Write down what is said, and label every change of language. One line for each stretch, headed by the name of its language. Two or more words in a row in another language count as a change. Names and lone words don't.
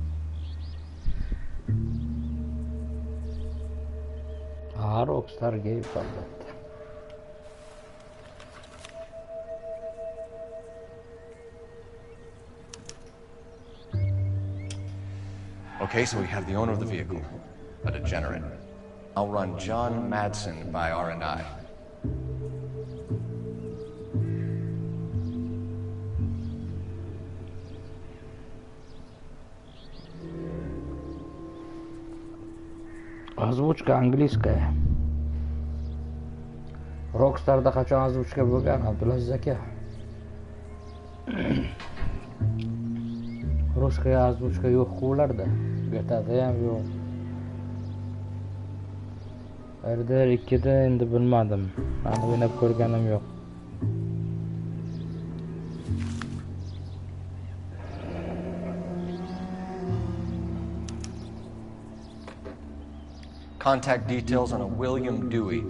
Uzbek: Rockstar Games albatta.
English: Okay, so we have the owner of the vehicle, a degenerate. I'll run John Madsen by R&I.
Russian: Озвучка английская.
Uzbek: Rockstar'da qachon озвучка bo'lgan, Abdulaziz aka? Ruskiya озвучка yo'q-ku ularda. GTA'da ham yo'q. RDR 2da endi bilmadim. Aniq o'ynab ko'rganim yo'q.
English: Contact details on a William Dewey.